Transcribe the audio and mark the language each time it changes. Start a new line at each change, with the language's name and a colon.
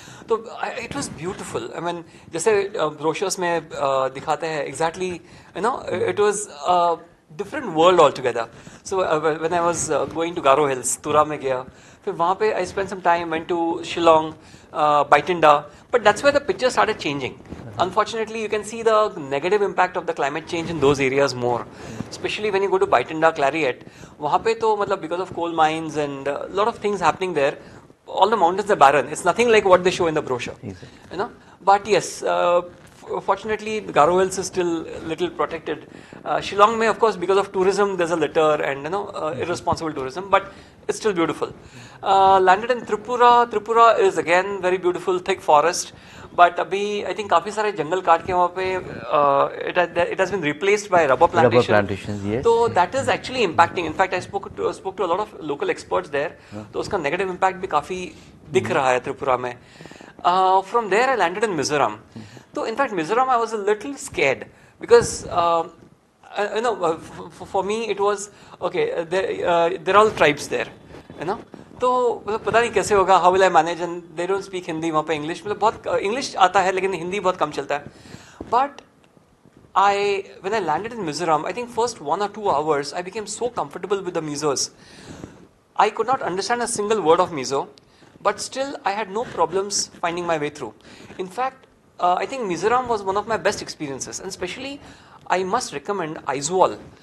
English: तो it was beautiful. I mean
Hindi: जैसे brochures में दिखाते हैं
English: Exactly, you know, it was different world altogether. So when I was going to Garo Hills,
Hindi: तुरा में गया, फिर वहाँ पे
English: I spend some time, went to Shillong, Baitinda, but that's where the picture started changing. Unfortunately, you can see the negative impact of the climate change in those areas more, especially when you go to Baitinda, Clariet.
Hindi: वहाँ पे तो मतलब
English: because of coal mines and a lot of things happening there, all the mountains are barren. It's nothing like what they show in the brochure, you know. But yes, fortunately, the Garo Hills is still little protected. Shillong में, of course, because of tourism, there's a litter and, you know, irresponsible tourism, but it's still beautiful. Landed in Tripura. Tripura is again very beautiful, thick forest. But अभी I think
Hindi: काफी सारे जंगल काट के वहाँ पे
English: it has been replaced by rubber plantations. Rubber plantations, yes. So that is actually impacting. In fact, I spoke to a lot of local experts there.
Hindi: तो उसका negative impact भी काफी दिख रहा है त्रिपुरा में.
English: From there I landed in Mizoram. So in fact Mizoram I was a little scared because you know, for me it was okay. There are all tribes there, you know.
Hindi: तो मतलब पता नहीं कैसे होगा,
English: How will I manage, and they don't speak Hindi वहाँ पे.
Hindi: English मतलब बहुत इंग्लिश आता है लेकिन हिंदी बहुत कम चलता है.
English: But when I landed in Mizoram, I think first 1 or 2 hours I became so comfortable with the Mizos. I could not understand a single word of Mizo, but still I had no problems finding my way through. In fact, I think Mizoram was one of my best experiences, and especially I must recommend Aizawl.